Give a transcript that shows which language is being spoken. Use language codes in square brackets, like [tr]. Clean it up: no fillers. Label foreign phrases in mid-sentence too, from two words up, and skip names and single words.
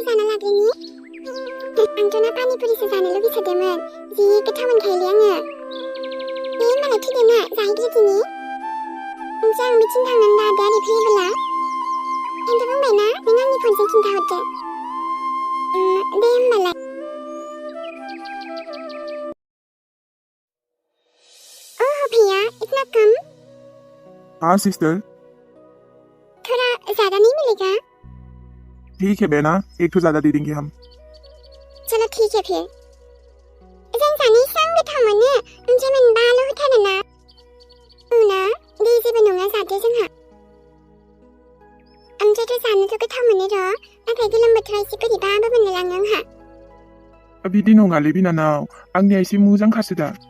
[brx] जाना लाग्रोनि आंथ' ना पानिपुरिसो जानो लुगैसोदोंमोन जि गोथाव मोनखायोलै आङो होमबालाय थ'देना जाहैग्रोदिनि ओमफ्राय आं बिथिं थांनानै दा आदाया ओरै फैयोब्ला खिन्थु बुंबायना नों आंनि फनजों खिन्थाहरदो दे होमबालाय [hi] भैया इतना कम हाँ सिस्टर थोड़ा ज्यादा नहीं मिलेगा ठीक है बहना एक तो ज्यादा दे देंगे हम चलो ठीक है फिर [brx] जों सानैसो आं गोथाव मोनो ओमफ्राय मोनबाल' होथारोना ना दे जेबो नङा जादो जोंहा ओमफ्रायथ' जानोथ' गोथाव मोनो र' नाथाय गोलोम बोथोराव एसे बोरैबाबो मोनलायलाङो आंहा बिदि नङालै बिनानाव आंनिया एसे मोजांखासो दा